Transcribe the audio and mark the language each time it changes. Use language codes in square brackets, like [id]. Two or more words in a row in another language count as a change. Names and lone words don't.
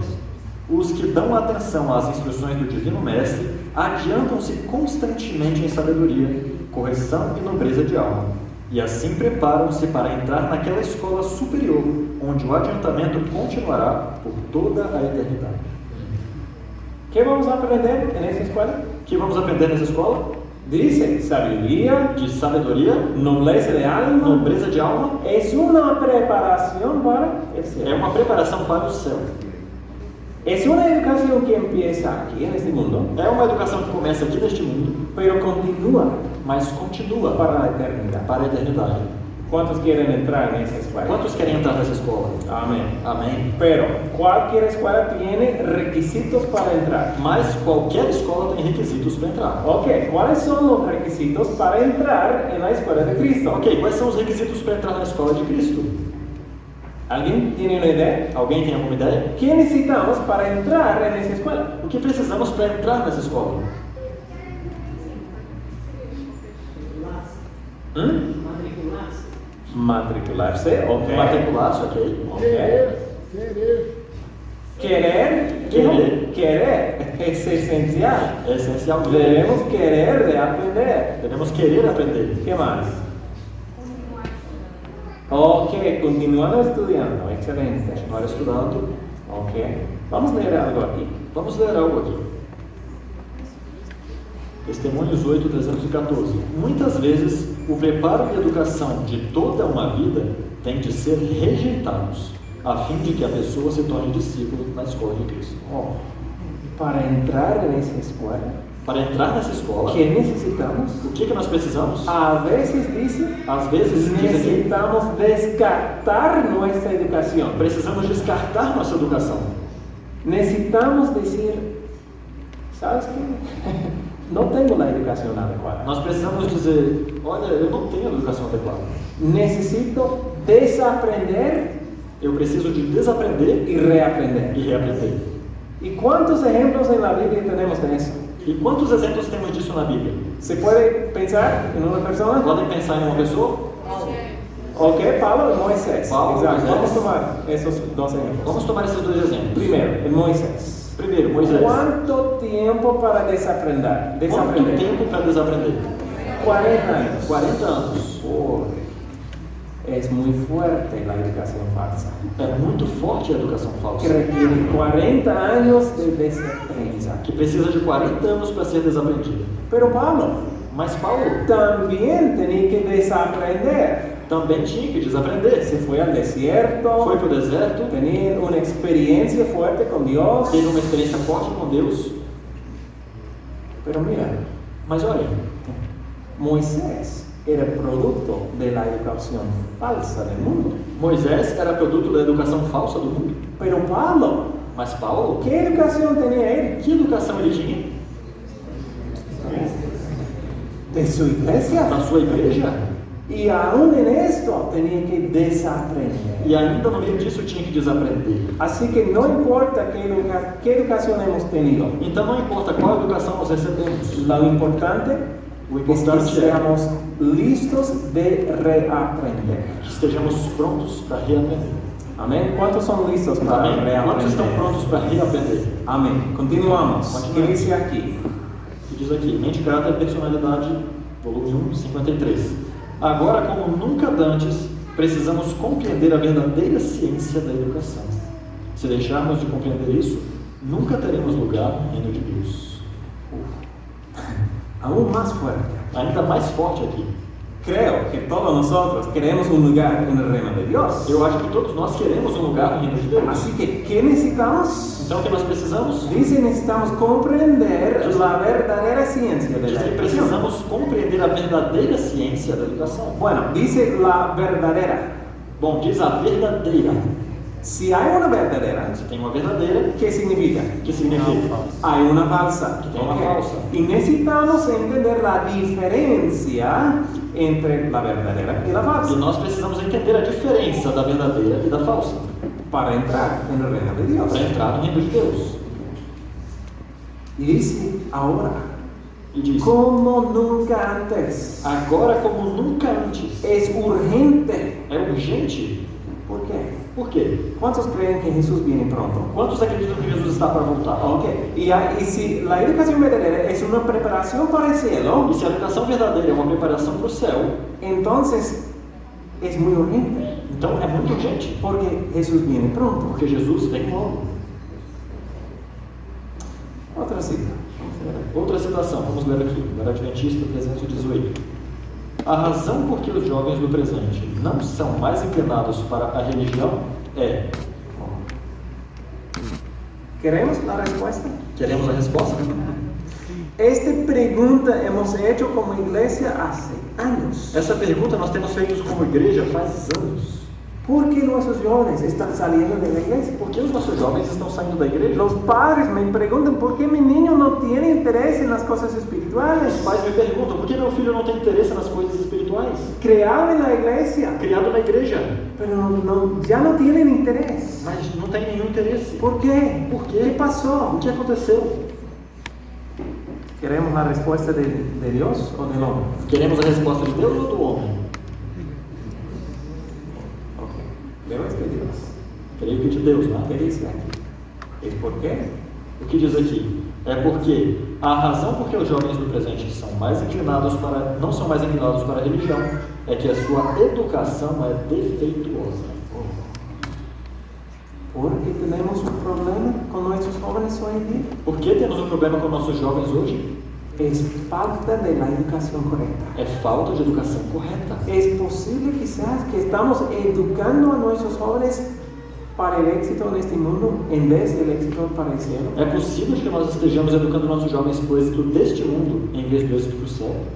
[pt] Os que dão atenção às instruções do Divino Mestre adiantam-se constantemente em sabedoria, correção e nobreza de alma. E assim preparam-se para entrar naquela escola superior, onde o adiantamento continuará por toda a eternidade. [es] ¿Qué vamos a aprender en esa escuela? [pt] O que vamos aprender nessa escola? [es] Dice, sabiduría, [pt] De sabedoria, [es] nobleza de alma, [pt] nobreza de alma, [es] es una preparación para el [pt] é [es] cielo. [pt] uma preparação para o céu. [es] Es una educación que empieza aquí en este mundo, [pt] É uma educação que começa aqui neste mundo, [es] pero continúa [pt] mas continua [es] para la eternidad. [pt] para a eternidade. [es] ¿Cuántos quieren entrar en esa escuela? [pt] Quantos querem entrar nessa escola? [es] Amén. [pt] Amém. [es] Pero cualquier escuela tiene requisitos para entrar. [pt] Mas qualquer escola tem requisitos para entrar. [es] Ok, ¿cuáles son los requisitos para entrar en la escuela de Cristo? [pt] Ok, quais são os requisitos para entrar na escola de Cristo? [es] ¿Alguien tiene una idea? [pt] Alguém tem alguma ideia? [es] ¿Qué necesitamos para entrar en esa escuela? [pt] O que precisamos para entrar nessa escola? [es] Matricularse, ok. [pt] Matricular-se, ok. [es] Ok. Querer es esencial. [pt] É essencial. [es] Debemos querer de aprender. [pt] Devemos querer aprender. [es] ¿Qué más? Ok, continuando estudiando, excelente. [pt] Continuar estudando. [es] Ok, vamos a leer algo aquí. [pt] Vamos ler algo aqui. Testemunhos 8, 314. Muitas vezes, o preparo e educação de toda uma vida tem de ser rejeitados, a fim de que a pessoa se torne discípulo na escola de Cristo. [es] Oh, para entrar en esa escuela, [pt] Para entrar nessa escola, [es] ¿qué necesitamos? [pt] o que nós precisamos? [es] A veces dice, [pt] Às vezes, diz aqui, [es] necesitamos descartar nuestra educación. [pt] precisamos descartar nossa educação. [es] Necesitamos decir, ¿sabes qué? No tengo la educación adecuada. [pt] Nós precisamos dizer, olha, eu não tenho educação adequada. [es] Necesito desaprender [pt] Eu preciso de desaprender [es] y reaprender. [pt] e reaprender. [es] ¿Y cuántos ejemplos en la Biblia tenemos de eso? [pt] E quantos exemplos temos disso na Bíblia? [es] ¿Se puede pensar en una persona? [pt] Podem pensar em uma pessoa? [es] Ok, Pablo y Moisés. Pablo, Exacto. Moisés. Vamos a tomar esos dos ejemplos. [pt] Vamos tomar esses dois exemplos. [es] Primero, en Moisés. [pt] Primeiro, Moisés. [es] ¿Cuánto tiempo para desaprender? [pt] Quanto tempo para desaprender? [es] 40 años. [pt] 40 anos. [es] Es muy fuerte la educación falsa, [pt] É muito forte a educação que falsa, [es] requiere 40 años de desaprendizaje. [pt] que precisa de 40 anos para ser desaprendida. [es] Pero Pablo [pt] Mas Paulo [es] también tenía que desaprender. [pt] também tinha que desaprender. [es] Se fue al desierto, [pt] Foi para o deserto, [es] tenía una experiencia fuerte con Dios. [pt] teve uma experiência forte com Deus. [es] Pero mira, [pt] Mas olha, [es] Moisés era producto de la educación falsa del mundo. [pt] Moisés era produto da educação falsa do mundo. [es] Pero Pablo, [pt] Mas Paulo, [es] ¿qué educación tenía él? [pt] que educação ele tinha? [es] De su iglesia. [pt] Na sua igreja? [es] Y aún en esto tenía que desaprender. [pt] E ainda no meio disso tinha que desaprender. [es] Así que no importa qué educación hemos tenido. [pt] Então não importa qual educação nós recebemos. [es] Lo importante [pt] O [es] es que [pt] importante é [es] seamos listos de reaprender. [pt] que estejamos prontos para reaprender. [es] Amén. ¿Cuántos son listos para [pt] Amém? Quantos estão [es] reaprender? [pt] prontos para reaprender? [es] Amén. Continuamos. ¿Qué [pt] Continuamos. [es] dice aquí? [pt] Que diz aqui, Mente, Caráter e Personalidade, volume 1, 53. Agora, como nunca dantes, precisamos compreender a verdadeira ciência da educação. Se deixarmos de compreender isso, nunca teremos lugar no reino de Deus. [es] Aún más fuerte. [pt] Ainda mais forte aqui. [es] Creo que todos nosotros queremos un lugar en el reino de Dios. [pt] Eu acho que todos nós queremos um lugar no reino de Deus. [es] Así que, ¿qué necesitamos? [pt] Então, o que nós precisamos? [es] Dice, necesitamos comprender la verdadera ciencia de [pt] Diz [es] la [pt] que [es] educación. [pt] precisamos compreender a verdadeira ciência da educação. [es] Bueno, dice la verdadera. [pt] Bom, diz a verdadeira. [es] Si hay una verdadera, [pt] Se tem uma verdadeira, [es] ¿qué significa? [pt] que significa? [es] Hay una falsa. [pt] Que tem uma [es] Ok. [pt] falsa. [es] Y necesitamos entender la diferencia entre la verdadera y la [pt] E [es] falsa [pt] nós precisamos entender a diferença da verdadeira e da falsa [es] para entrar en el reino de Dios. [pt] para entrar no reino de Deus. [es] Y dice ahora, [pt] E diz: [es] como nunca antes, [pt] agora como nunca antes. [es] es urgente. [pt] É urgente. [es] ¿Por qué? [pt] Por quê? [es] ¿Cuántos creen que Jesús viene pronto? [pt] Quantos acreditam que Jesus está para voltar? [es] Ok, y si la educación verdadera es una preparación para el cielo, [pt] E se a educação verdadeira é uma preparação para o céu, [es] entonces es muy urgente, [pt] então é muito urgente, [es] porque Jesús viene pronto. [pt] porque Jesus vem logo. [es] Otra cita. [pt] Outra citação, vamos ler aqui, no Adventista 318. A razão por que os jovens do presente não são mais inclinados para a religião é... [es] ¿Queremos la respuesta? [pt] Queremos a resposta? [es] Esta pregunta hemos hecho como iglesia hace años. [pt] Essa pergunta nós temos feito como igreja faz anos. [es] ¿Por qué nuestros jóvenes están saliendo de la iglesia? [pt] Por que os nossos jovens estão saindo da igreja? [es] Los padres me preguntan por qué mi niño no tiene interés en las cosas espirituales. [pt] Os pais me perguntam, por que meu filho não tem interesse nas coisas espirituais? [es] Criado en la iglesia, [pt] Criado na igreja, [es] pero ya no tienen interés. [pt] mas não tem nenhum interesse. [es] ¿Por qué? [pt] Por quê? [es] ¿Qué pasó? [pt] O que aconteceu? [es] ¿Queremos la respuesta de Dios o del hombre? [pt] Queremos a resposta de Deus ou do homem? [es] Ok, veo es de Dios. [pt] Creio que de Deus, [es] ¿Qué [pt] né? [es] dice aquí? ¿Es por qué? [pt] O que diz aqui? É porque a razão por que os jovens do presente são mais inclinados para, não são mais inclinados para a religião é que a sua educação é defeituosa. [es] Porque tenemos un problema con nuestros jóvenes hoy en día. [pt] Por que temos um problema com nossos jovens hoje? [es] Es falta de la educación correcta. [pt] É falta de educação correta. [es] Es posible quizás que estamos educando a nuestros jóvenes para el éxito de este mundo en vez del éxito para el cielo. [pt] É possível que nós estejamos educando nossos jovens para o êxito deste mundo em vez do êxito do céu?